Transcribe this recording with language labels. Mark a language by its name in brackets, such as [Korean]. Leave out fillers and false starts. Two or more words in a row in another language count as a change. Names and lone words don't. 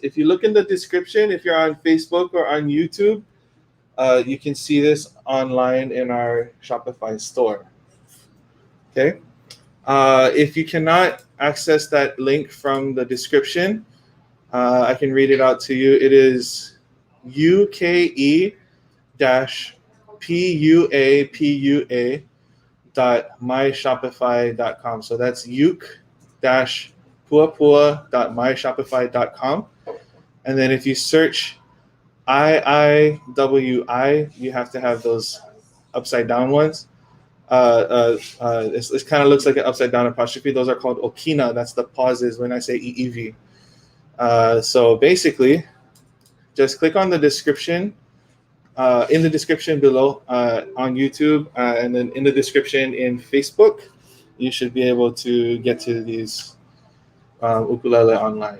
[English] If you look in the description, if you're on Facebook or on YouTube, you can see this online in our Shopify store. Okay. If you cannot access that link from the description, I can read it out to you. It is uke-puapua.myshopify.com. So that's uke-puapua.myshopify.com. And then if you search IIWI, you have to have those upside down ones. It kind of looks like an upside down apostrophe. Those are called okina. That's the pauses when I say ʻiʻiwi. So basically, just click on the description, in the description below on YouTube, and then in the description in Facebook, you should be able to get to these ukulele online.